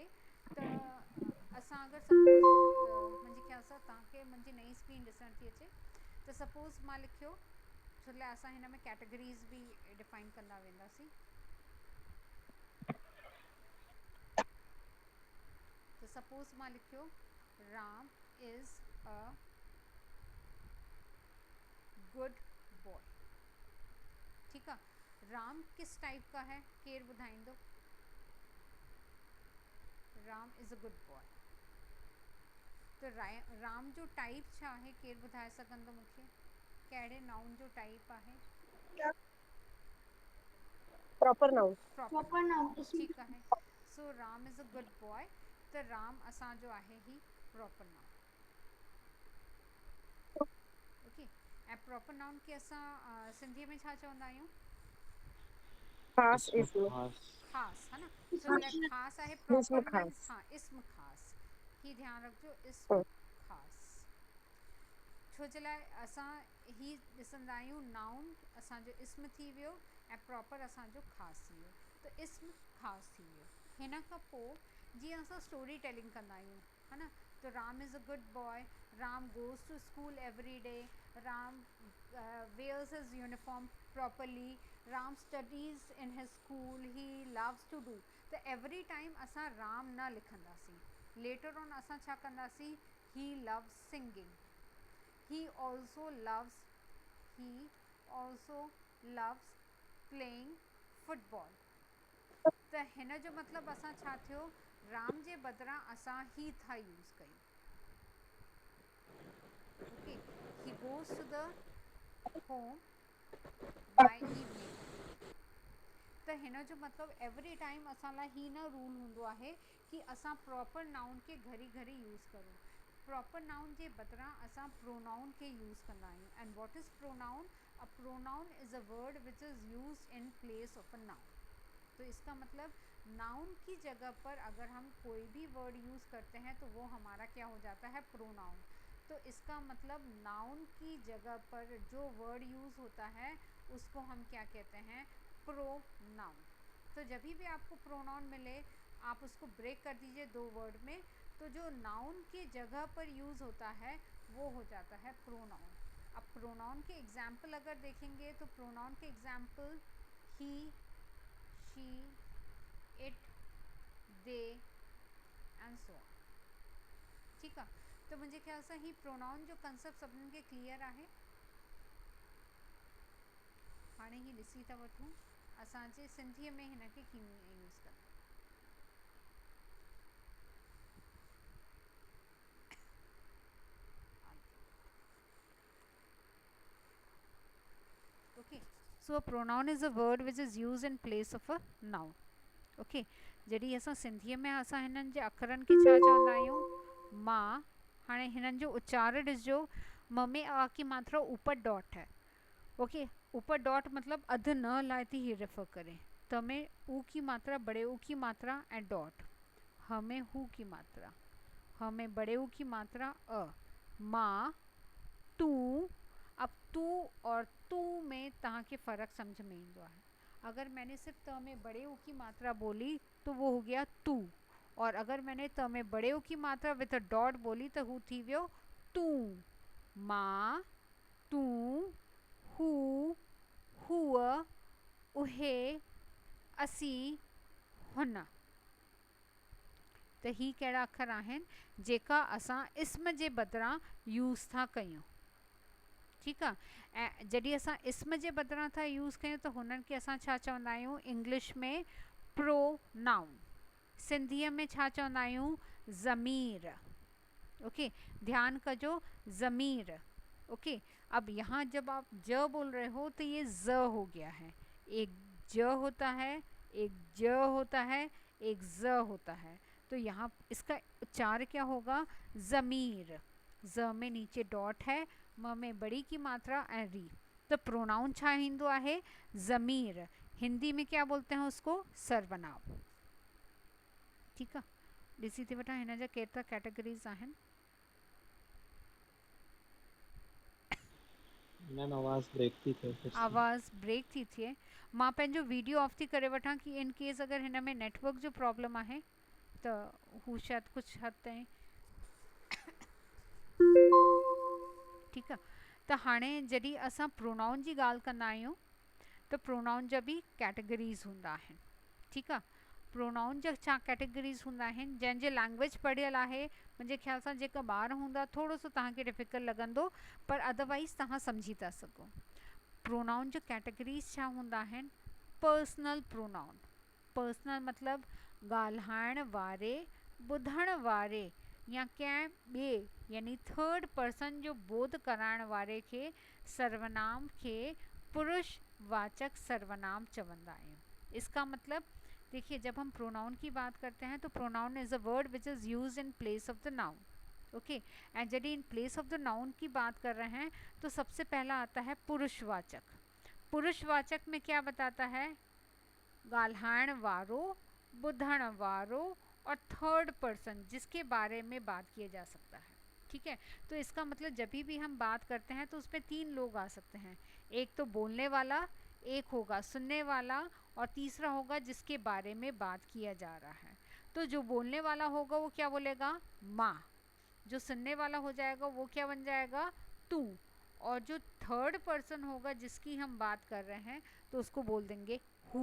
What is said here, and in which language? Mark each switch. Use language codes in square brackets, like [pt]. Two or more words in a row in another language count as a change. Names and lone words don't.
[sd] त असां अगरि सपोज़ मुंहिंजे ख़्याल सां तव्हांखे मुंहिंजी नई स्क्रीन ॾिसण थी अचे, त सपोज़ मां लिखियो, छो लाइ असां हिन में कैटेगरीज़ बि डिफाइन कंदा वेंदासीं। तो सपोज मां लिखियो राम [en] is a good boy. [hi] ठीक है, राम किस टाइप का है, [sd] केर ॿुधाईंदो। [en] Ram is a good boy. [sd] तो राम जो टाइप छा है, केर ॿुधाए सघंदो मूंखे, कहिड़े नाउन जो टाइप आहे। [en] proper noun. proper noun. [hi] ठीक है, [en] so Ram is a good boy. [sd] तो राम असांजो आहे ही [en] proper noun. [sd] ओके, ऐं [en] proper noun [sd] खे असां सिंधीअ में छा चवंदा आहियूं। खास इसमें इसमें। खास। ख़ास, है ना। छो लाइ ख़ास आहे, इसमें [en] proper means [sd] खास। हाँ इस्म ख़ास, ही ध्यानु रखिजो, इस्म हम्म। ख़ास। छो जे लाइ असां ही ॾिसंदा आहियूं, नाउन असांजो इस्म थी वियो ऐं [en] प्रॉपर असांजो [sd] ख़ासि थी वियो। त इस्म ख़ासि थी वियो। हिन खां पोइ जीअं असां [en] story telling [sd] कंदा आहियूं, [hi] है ना। [en] तो Ram is a good boy, Ram goes to school every day, राम wears his uniform properly, राम studies in his school, he loves to do। [sd] त [en] every time [sd] असां राम न लिखंदासीं, [en] later on [sd] असां छा कंदासीं, [en] he loves singing, he also loves playing football। [sd] त हिन जो मतिलबु असां छा थियो, राम जे बदिरां असां ही था यूज़ कयूं। [en] ओके, he goes to the home by evening। [sd] त हिन जो मतिलबु [en] every time [sd] असां लाइ ही न रूल हूंदो आहे कि असां [en] proper noun [sd] खे घड़ी घड़ी यूज़ करूं। [en] proper noun [sd] जे बदिरां असां प्रोनाउन खे यूज़ कंदा आहियूं। [en] and what is pronoun, a pronoun is a word which is used in place of a noun. [hi] तो इसका मतलब नाउन की जगह पर अगर हम कोई भी वर्ड यूज़ करते हैं तो वो हमारा क्या हो जाता है, प्रोनाउन। तो इसका मतलब नाउन की जगह पर जो वर्ड यूज़ होता है उसको हम क्या कहते हैं, प्रोनाउन। तो जब भी आपको प्रोनाउन मिले आप उसको ब्रेक कर दीजिए दो वर्ड में, तो जो नाउन की जगह पर यूज़ होता है वो हो जाता है प्रोनाउन। अब प्रोनाउन के एग्जाम्पल अगर देखेंगे तो प्रोनाउन के एग्जाम्पल [en] he, she, it, they and so on. [hi] ठीक है, तो मुझे ख्याल से [sd] ही प्रोनाउन जो कंसेप्ट सभिनी खे क्लियर आहे। हाणे ही ॾिसी था वठूं असांजे सिंधीअ में हिन खे कीअं यूज़ कंदा। [en] okay, so a pronoun is a word which is use in place of a noun. ओके, [sd] जॾहिं असां सिंधीअ में असां हिननि जे अखरनि खे छा चवंदा आहियूं, मां। हाणे हिननि जो उच्चारण ॾिसजो, [hi] म में आ की मात्रा ऊपर डॉट है। [sd] ओके, ऊपर डॉट मतलब अध न लाए थी ही रेफर करे। [hi] त में ऊ की मात्रा, बड़े ऊ की मात्रा एंड डॉट। ह में हु की मात्रा, ह में बड़े ऊ की मात्रा अ। [sd] माँ, तू। अब तू और तू में तव्हांखे फ़र्क़ु सम्झ में ईंदो आहे। [hi] अगर मैंने सिर्फ त में बड़े ऊ की मात्रा बोली तो वो हो गया तू, और अगर मैंने त में बड़े ऊ की मात्रा विथ अ डॉट बोली तो [sd] हु थी वियो तू। माँ, तू, हु, हूअ, उहे, असी, हुन। त ही कहिड़ा अखर आहिनि जेका असां इस्म जे बदिरां यूज़ था कयूं। ठीकु आहे। ऐं जॾहिं असां इस्म जे बदिरां था यूज़ कयूं त हुननि खे असां छा चवंदा आहियूं [en] इंग्लिश में प्रोनाउन, [sd] सिंधीअ में छा चवंदा आहियूं ज़मीर। ओके, ध्यान कजो ज़मीर। [hi] ओके, अब यहाँ जब आप ज बोल रहे हो तो ये ज हो गया है, एक ज होता है, एक ज होता है, एक ज होता है। तो यहाँ इसका उच्चार क्या होगा ज़मीर। ज में नीचे डॉट है, म में बड़ी की मात्रा ऐं री। [sd] तो प्रोनाउन छा ईंदो आहे ज़मीर। [hi] हिंदी में क्या बोलते हैं उसको सर्वनाम। [sd] ठीकु आहे। ॾिसी थी वठां हिन जा केतिरा कैटेगरीज़ आहिनि। मैम आवाज़ ब्रेक थी थिए फिर से। आवाज़ ब्रेक थी थिए। मां पंहिंजो वीडियो ऑफ थी करे वठां कि [en] in case [sd] अगरि हिन में नेटवर्क जो प्रॉब्लम आहे त हू शायदि कुझु हद ताईं ठीकु आहे। त हाणे जॾहिं असां प्रोनाउन जी ॻाल्हि कंदा आहियूं त प्रोनाउन जा बि कैटेगरीज़ हूंदा आहिनि। ठीकु आहे। प्रोनाउन जा छा कैटेगरीज़ हूंदा आहिनि, जंहिंजे लैंग्वेज पढ़ियल आहे मुंहिंजे ख़्याल सां जेका ॿार हूंदा थोरो सो तव्हांखे डिफ़िकल्ट लॻंदो, पर अदरवाइज़ तव्हां सम्झी था सघो। प्रोनाउन जो कैटेगरीज़ छा हूंदा आहिनि पर्सनल प्रोनाउन। पर्सनल मतिलबु ॻाल्हाइण वारे, ॿुधण वारे या कंहिं ॿिए यानी [en] third person [sd] जो बोध कराइण वारे खे सर्वनाम खे पुरुष वाचक सर्वनाम चवंदा आहियूं। [hi] इसका मतलब देखिए जब हम प्रोनाउन की बात करते हैं तो [en] pronoun is a word which is use in place of the noun. [hi] ओके, एंड जब [en] in place of the noun [hi] की बात कर रहे हैं तो सबसे पहला आता है पुरुषवाचक। पुरुषवाचक में क्या बताता है [sd] ॻाल्हाइण वारो, ॿुधण वारो [hi] और थर्ड पर्सन जिसके बारे में बात किया जा सकता है। ठीक है, तो इसका मतलब जब भी हम बात करते हैं तो उसमें तीन लोग आ सकते हैं, एक तो बोलने वाला, एक होगा सुनने वाला और तीसरा होगा जिसके बारे में बात किया जा रहा है। तो जो बोलने वाला होगा वो क्या बोलेगा माँ, जो सुनने वाला हो जाएगा वो क्या बन जाएगा तू, और जो थर्ड पर्सन होगा जिसकी हम बात कर रहे हैं तो उसको बोल देंगे हु।